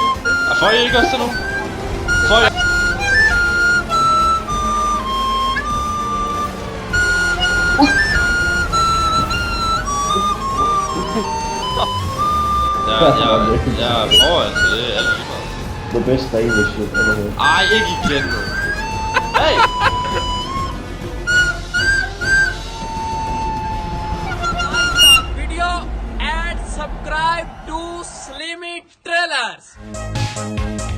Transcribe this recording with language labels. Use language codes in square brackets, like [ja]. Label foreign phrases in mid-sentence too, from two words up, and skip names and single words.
[da] Og får I ikke også sådan nogle? Får I? Jeg er foran, så det er alt lige meget. [en] The best English shit ever heard. [da] Ej, ikke igen nu. Hey! [en] Video and subscribe to Slimmy Trailers.